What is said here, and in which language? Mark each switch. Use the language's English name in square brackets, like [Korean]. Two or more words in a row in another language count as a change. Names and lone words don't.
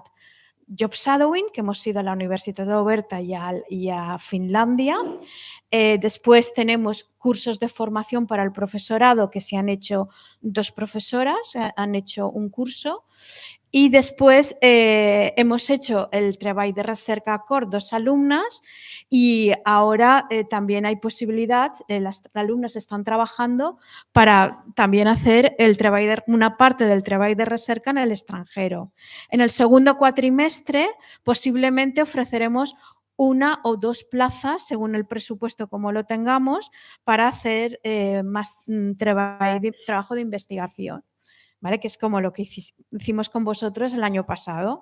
[English] Job Shadowing, [Spanish] que hemos ido a la Universitat Oberta y a Finlandia. Después tenemos cursos de formación para el profesorado, que se han hecho 2 profesoras, han hecho un curso. Y después hemos hecho el [Catalan] treball de recerca [Spanish] con 2 alumnas y ahora también hay posibilidad, las alumnas están trabajando para también hacer una parte del [Catalan] treball de recerca [Spanish] en el extranjero. En el segundo cuatrimestre posiblemente ofreceremos 1 o 2 plazas, según el presupuesto como lo tengamos, para hacer más trabajo de investigación. ¿Vale? Que es como lo que hicimos con vosotros el año pasado.